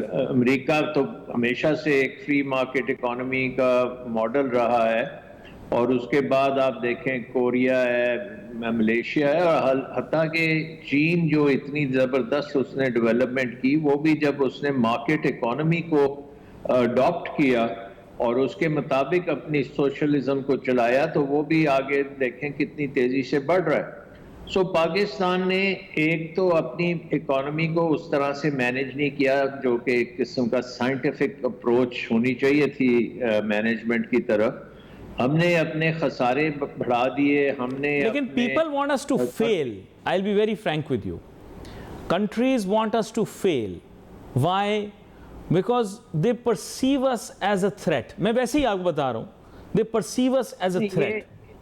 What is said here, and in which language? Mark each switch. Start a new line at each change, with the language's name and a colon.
Urdu: امریکہ تو ہمیشہ سے ایک فری مارکیٹ اکانومی کا ماڈل رہا ہے, اور اس کے بعد آپ دیکھیں کوریا ہے, ملیشیا ہے, اور حتیٰ کہ چین جو اتنی زبردست اس نے ڈیولپمنٹ کی, وہ بھی جب اس نے مارکیٹ اکانومی کو اڈاپٹ کیا اور اس کے مطابق اپنی سوشلزم کو چلایا, تو وہ بھی آگے دیکھیں کتنی تیزی سے بڑھ رہا ہے. سو پاکستان نے ایک تو اپنی اکانومی کو اس طرح سے مینیج نہیں کیا جو کہ ایک قسم کا سائنٹیفک اپروچ ہونی چاہیے تھی مینجمنٹ کی طرف. ہم نے اپنے خسارے بڑھا دیے, ہم نے لیکن
English: people want us to fail. I'll be very frank with you. Countries want us to fail. Why? Because they perceive us as a threat.
Urdu: میں ویسے ہی آپ کو بتا رہا ہوں,
English: they perceive us as a threat.